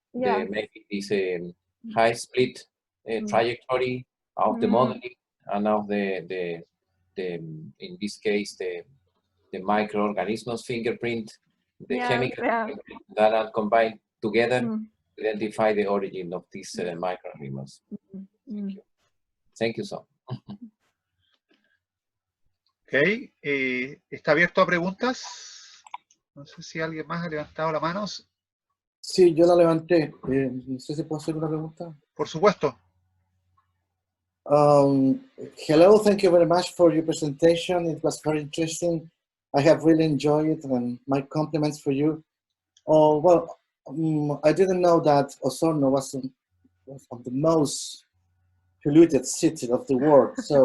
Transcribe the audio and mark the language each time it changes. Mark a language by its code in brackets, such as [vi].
[en] Maybe this high split trajectory of the modeling and of the in this case the microorganisms fingerprint, the chemical that are combined together to identify the origin of these microorganisms. Thank you. Thank you so. [es] Ok, ¿está abierto a preguntas? No sé si alguien más ha levantado la mano. Sí, yo la levanté. No sé si puedo hacer una pregunta. Por supuesto. [en] Hello, thank you very much for your presentation. It was very interesting. I have really enjoyed it, and my compliments for you. Oh, well, I didn't know that Osorno was of the most polluted city of the world.